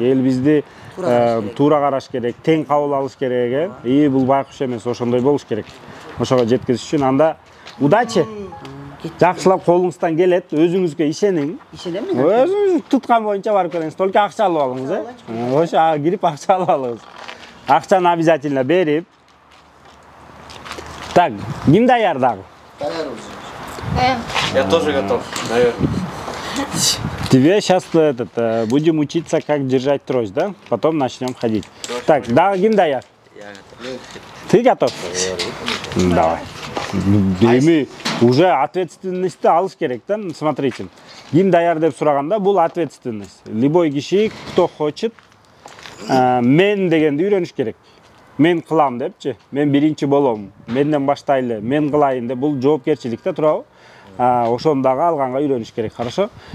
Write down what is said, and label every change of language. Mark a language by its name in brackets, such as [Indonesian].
[Kyrgyz] Эл бизди туура караш керек, тең кабыл алыш керек. И бул байкуш эмес, ошондой болуш керек. Ошого жеткизиш үчүн анда [Russian] удачи. [Kyrgyz] Жакшылап колуңуздан келет, өзүңүзгө ишениң. Ишенем мен. Өзүңүз туткан боюнча барып келиңиз. Только акча алып алыңыз, Ошо кирип акча алып алыңыз. Акчаны обязательно берип. Так, ким даяр дагы? [Russian] Я тоже готов, наверное. Тебе сейчас будем учиться, как держать трость, да? Потом начнем ходить. Так, [Kyrgyz] дагы ким даяр? [Russian] Я готов. Ты готов? Давай. [Kyrgyz] Эми уже ответственностьты алыш керек да. [Russian] Смотрите. [Kyrgyz] Ким даяр деп сураганда бул ответственность. Любой киши, [Russian] кто хочет, [Kyrgyz] мен дегенди үйрөнүш керек. Мен кылам депчи. Мен биринчи болом. Менден баштайлы. Мен кылайын деп бул жоопкерчилик да, туурабы? Ошону дагы алганга үйрөнүш керек, [Russian] хорошо?